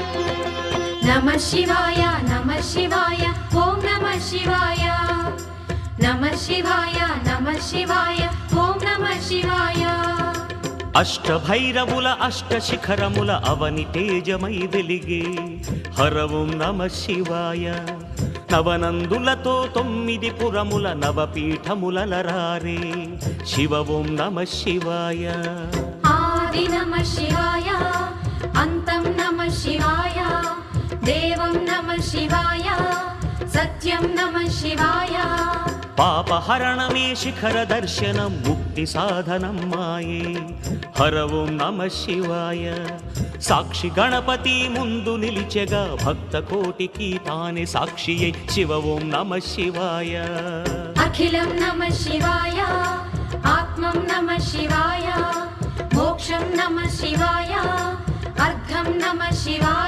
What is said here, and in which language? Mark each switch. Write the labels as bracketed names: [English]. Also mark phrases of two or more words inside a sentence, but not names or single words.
[Sanskrit] నమః శివాయ నమః శివాయ ఓం నమః శివాయ नमः शिवाय नमः शिवाय ॐ नमः शिवाय [Telugu] అష్టభైరవుల అష్ట శిఖరముల అవని తేజమై వెలిగే హరవం [Sanskrit] నమ శివాయ [Telugu] నవనందులతో 9 పురముల నవపీఠములరారే శివ [Sanskrit] ఓం నమ శివాయ आदि नमः शिवाय अन्तं नमः शिवाय देवं नमः शिवाय सत्यं नमः शिवाय [Telugu] పాపహరణమే శిఖర దర్శనం ముక్తి సాధనం మాయే హర [Sanskrit] ఓం నమ శివాయ [Telugu] సాక్షి గణపతి ముందు నిలిచెగా భక్త కోటికి తానే సాక్షి శివ [Sanskrit] ఓం నమ శివాయ अखिलं नमः शिवाय आत्मं नमः शिवाय मोक्षं नमः शिवाय अर्धं नमः शिवाय